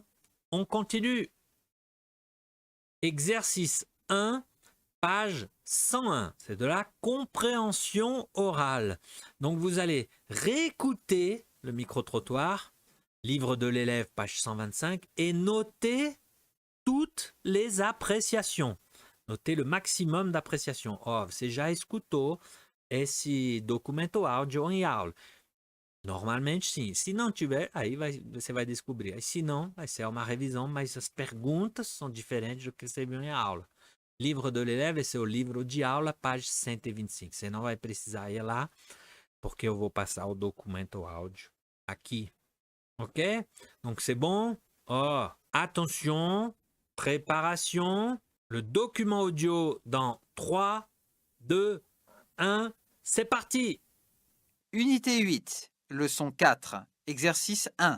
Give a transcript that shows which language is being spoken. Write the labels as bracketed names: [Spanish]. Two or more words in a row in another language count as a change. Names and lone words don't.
[French] On continue. Exercice 1, page 101. C'est de la compréhension orale. Donc vous allez réécouter le micro-trottoir, livre de l'élève, page 125, et noter toutes les appréciations. Notez le maximum d'appréciations. [Portuguese] Oh, você já escutou esse documento áudio em aula? Normalmente sim. Se não tiver, aí você vai descobrir. Aí, se não, vai ser uma revisão, mas as perguntas são diferentes do que você viu em aula. Livro [French] de l'élève, [Portuguese] esse é o livro de aula, página 125. Você não vai precisar ir lá, porque eu vou passar o documento áudio aqui. [French] Ok? Donc c'est bon. Oh, attention, préparation. Le document audio dans 3, 2, 1, c'est parti. Unité 8, leçon 4, exercice 1.